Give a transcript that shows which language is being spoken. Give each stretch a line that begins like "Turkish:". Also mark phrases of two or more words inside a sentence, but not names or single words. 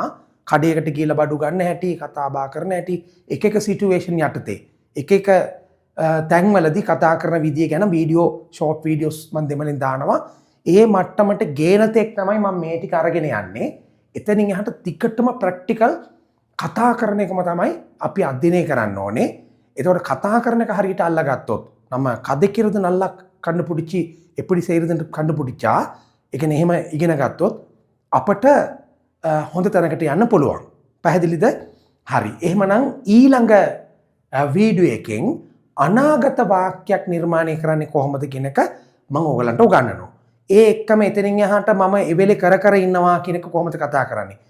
Sinhala: කඩේකට කියලා බඩු ගන්න හැටි, කතා බහ කරන හැටි, එක එක සිටුේෂන් යටතේ එක එක තැන්වලදී කතා කරන විදිය ගැන
English: video short videos
Sinhala: මම දෙමළෙන් දානවා. ඒ මට්ටමට ගේන තෙක් තමයි මම මේ ටික අරගෙන යන්නේ. එතනින් එහාට ටිකටම ප්‍රැක්ටිකල් කතා කරන එකම තමයි අපි අධ්‍යයනය කරන්න ඕනේ. එතකොට කතා කරන එක හරියට අල්ලගත්තොත්
Tamil: நம்ம கதைக்கிறது நல்லா கண்டுபிடிச்சி எப்படி செய்கிறதுன்னு கண்டுபிடிச்சா
Sinhala: ඒ කියන්නේ එහෙම ඉගෙන ගත්තොත් අපට හොඳ තැනකට යන්න පුළුවන්. පැහැදිලිද? හරි. එහෙමනම් ඊළඟ වීඩියෝ එකෙන් අනාගත වාක්‍යයක් නිර්මාණය කරන්නේ කොහොමද කියන එක මම ඔයගලන්ට උගන්වනවා. ඒ එක්කම එතනින් එහාට මම එවෙලේ කර ඉන්නවා කියන එක කොහොමද කතා කරන්නේ?